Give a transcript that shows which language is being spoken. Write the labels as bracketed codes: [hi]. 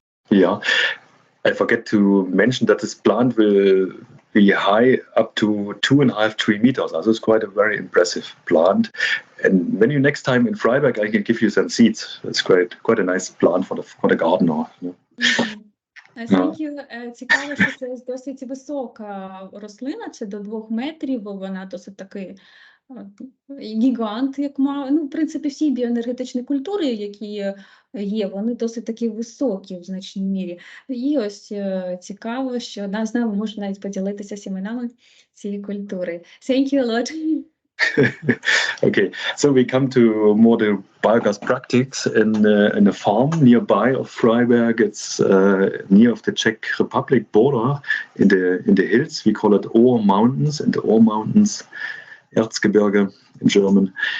[en] Yeah, I forget to mention that this plant will be high up to 2.5-3 meters. Also it's quite a very impressive plant. And when you next time in Freiberg, I can give you some seeds. It's quite a nice plant for the gardener. Thank you. [uk] Цікаво, що це досить висока рослина, це до 2 метрів, вона досить такий гігант, як в принципі, всі біоенергетичні культури, які є, вони досить такі високі в значній мірі. І ось цікаво, що одна з нами може навіть поділитися сіменами цієї культури. [en] Thank you a lot. Okay, so we come to more the biogas practice in a farm nearby of Freiberg. It's near of the Czech Republic border in the hills. We call it Ohr Mountains, and the Ohr Mountains, Erzgebirge in German.